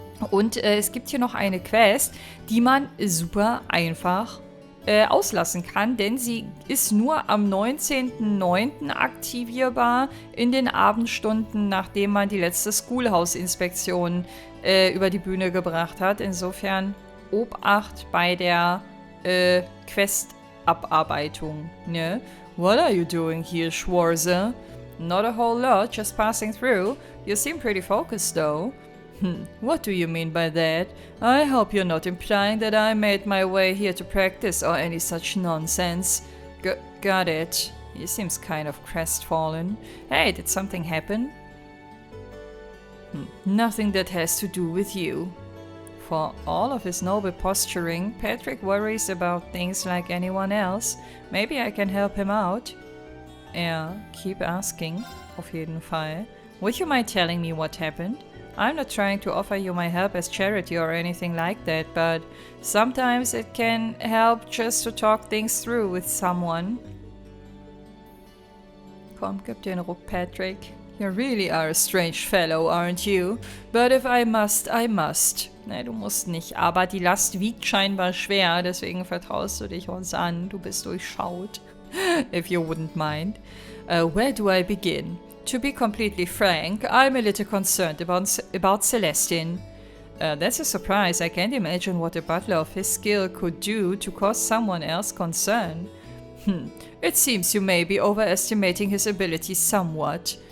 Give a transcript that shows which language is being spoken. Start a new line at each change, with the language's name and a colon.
German: Und es gibt hier noch eine Quest, die man super einfach auslassen kann, denn sie ist nur am 19.09. aktivierbar in den Abendstunden, nachdem man die letzte Schoolhouse-Inspektion über die Bühne gebracht hat. Insofern Obacht bei der Quest-Abarbeitung. Ne?
English: What are you doing here, Schwarze? Not a whole lot, just passing through. You seem pretty focused, though. What do you mean by that? I hope you're not implying that I made my way here to practice or any such nonsense. Got it. He seems kind of crestfallen. Hey, did something happen? Nothing that has to do with you. For all of his noble posturing, Patrick worries about things like anyone else. Maybe I can help him out. Yeah, keep asking.
German: Auf jeden Fall.
English: Would you mind telling me what happened? I'm not trying to offer you my help as charity or anything like that, but sometimes it can help just to talk things through with someone.
German: Komm, gib dir einen Ruck, Patrick.
English: You really are a strange fellow, aren't you? But if I must, I must.
German: Nee, du musst nicht, aber die Last wiegt scheinbar schwer, deswegen vertraust du dich uns an. Du bist durchschaut.
English: If you wouldn't mind. Where do I begin? To be completely frank, I'm a little concerned about Celestin. That's a surprise. I can't imagine what a butler of his skill could do to cause someone else concern. It seems you may be overestimating his abilities somewhat.